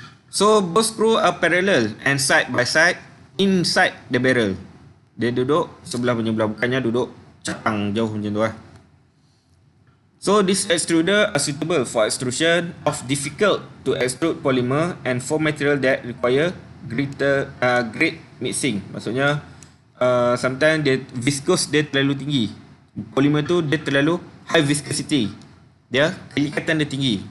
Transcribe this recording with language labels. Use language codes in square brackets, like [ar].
[en] So both screw are parallel and side by side inside the barrel. [ms] Dia duduk sebelah penyebelah, bukannya duduk capang jauh macam tu lah. [en] So this extruder are suitable for extrusion of difficult to extrude polymer and for material that require great mixing. [ms] Maksudnya sometimes dia viscous dia terlalu tinggi. Polymer tu dia terlalu high viscosity. Dia kelikatan dia tinggi.